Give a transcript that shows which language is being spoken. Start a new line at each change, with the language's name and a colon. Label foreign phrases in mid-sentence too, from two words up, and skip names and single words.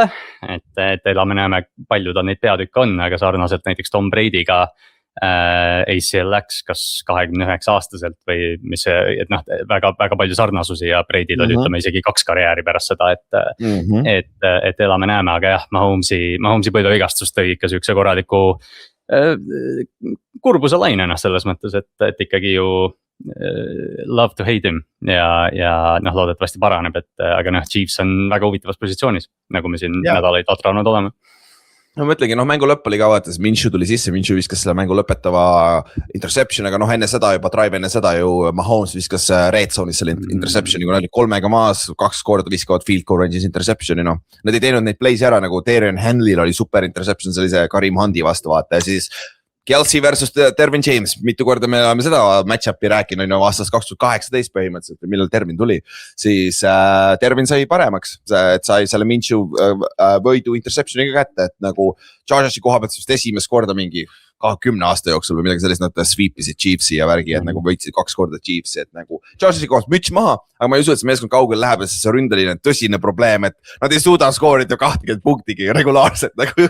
Estonian: Et elame-näeme, palju tal neid peatükke on, aga sarnaselt näiteks Tom Brady'ga ACL läks kas 29 aastaselt või mis see, et noh, väga palju sarnasusi ja Brady'l oli ütleme isegi 2 karjääri pärast seda, et elame-näeme, aga jah, Mahomes'i põiduvigastus tõi ikka siukse korraliku kurbuse lainena selles mõttes, et ikkagi ju
English: love to hate him
Estonian: ja noh, loodetavasti paraneb, aga noh, Chiefs on väga huvitavas positsioonis, nagu me siin nädalaid atranud oleme. No ma mõtlengi, mängu lõpp oli ka vaatas, Minshew tuli sisse, Minshew viskas selle mängu lõpetava interception, aga enne seda juba drive enne seda ju Mahomes viskas
English: red zone'is
Estonian: selle interceptioni, kui nad olid 3 maas, 2 korda viskavad
English: field goal range'is
Estonian: interceptioni, noh. Nad ei teinud neid plays ära, nagu Darian Henley'l oli super interception, see oli see Karim Hundi vastu vaata ja siis Kelsey versus Dervin James, mitu korda me oleme seda match-up'i rääkinud aastast 2018 põhimõtteliselt, millal Dervin tuli, siis Dervin sai paremaks, et sai selle Minshew võidu interceptioniga kätte, et nagu Chargersi koha pealt vist esimest korda mingi 10 aasta jooksul või midagi sellist, nad sweepisid Chiefsi ja värgi, et nagu võitsid 2 korda Chiefsi, et nagu Chargersi kohast müts maha, aga ma ei usu, et see meeskond kaugel läheb, et see ründeline tõsine probleem, et nad ei suuda skoorida 20 punktigi regulaarselt nagu.